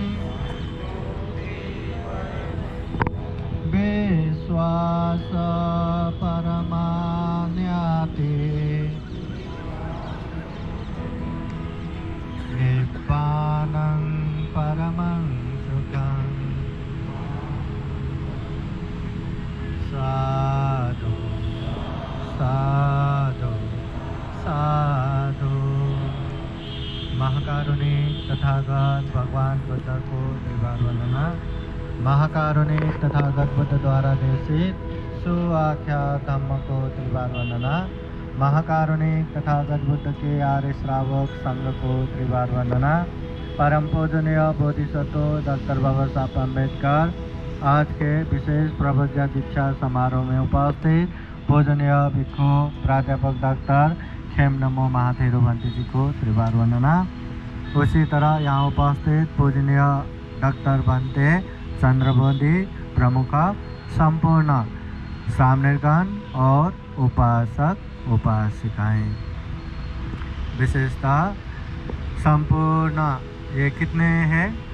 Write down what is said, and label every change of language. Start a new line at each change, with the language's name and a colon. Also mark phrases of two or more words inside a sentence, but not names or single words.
Pali: विश्वास परमान्यते निब्बानं परमं सुखं साधु साधु साधु।
Hindi: महाकारुणिक तथागत भगवान बुद्ध को त्रिवार वंदना। महाकारुणिक तथागत बुद्ध द्वारा देशित सुआख्यात धम्म को त्रिवार वंदना। महाकारुणिक तथागत बुद्ध के आर्य श्रावक संघ को त्रिवार वंदना। परम पूजनीय बोधिसत्व डॉक्टर बाबा साहब अम्बेडकर आज के विशेष प्रवज्ञा दीक्षा समारोह में उपस्थित पूजनीय भिक्षु प्राध्यापक डॉक्टर खेम नमो महाथेरो भंते जी को त्रिवार वंदना। उसी तरह यहाँ उपस्थित पूजनीय डॉक्टर भंते चंद्रबोधी प्रमुख संपूर्ण सामनेरगण और उपासक उपासिकाएं विशेषतः संपूर्ण ये कितने हैं